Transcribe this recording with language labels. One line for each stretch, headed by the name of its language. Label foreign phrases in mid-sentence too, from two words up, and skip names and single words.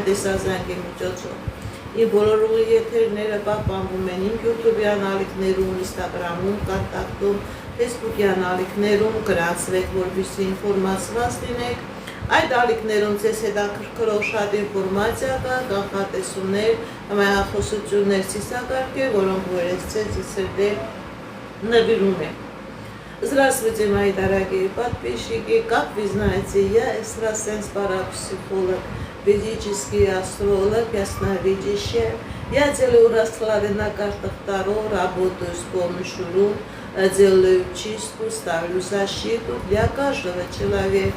Armenian: տեսազանգի միջոցով։ Իմ բոլոր եթերները պահպանվում են իմ YouTube-յան ալիքներում, Instagram-ում, Contact-ում, Facebook-յան ալիքներում, գրանցվեք, որպեսզի ինֆորմացված լինեք։ Այդ ալիքներում ձեզ հետաքրքրող շատ ինֆորմացիա կա, կանխատեսումներ, համայնախոսություններ, ցիսակարգեր, որոնք ձեզ նվիրում են։
Russian: Здравствуйте, мои дорогие подписчики. Как вы знаете, я экстрасенс-парапсихолог, ведический астролог, ясновидящая. Я делаю расклады на картах Таро, работаю с помощью рун, делаю чистку, ставлю защиту для каждого человека.